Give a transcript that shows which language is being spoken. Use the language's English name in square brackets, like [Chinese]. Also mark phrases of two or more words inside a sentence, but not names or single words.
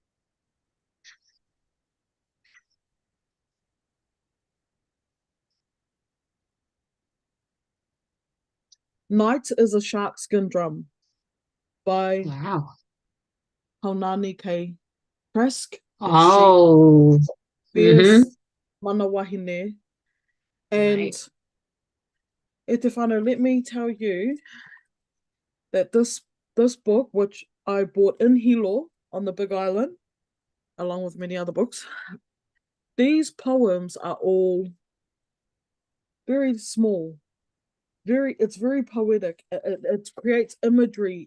[English] Night is a Sharkskin Drum by Wow. Haunani K. Trask. Oh. [Māori] Fierce mana wahine. [English] And Right. [Māori] e te whānau, [English] let me tell you that this book, which I bought in Hilo on the Big Island, along with many other books, these poems are all very small. It's very poetic. It creates imagery.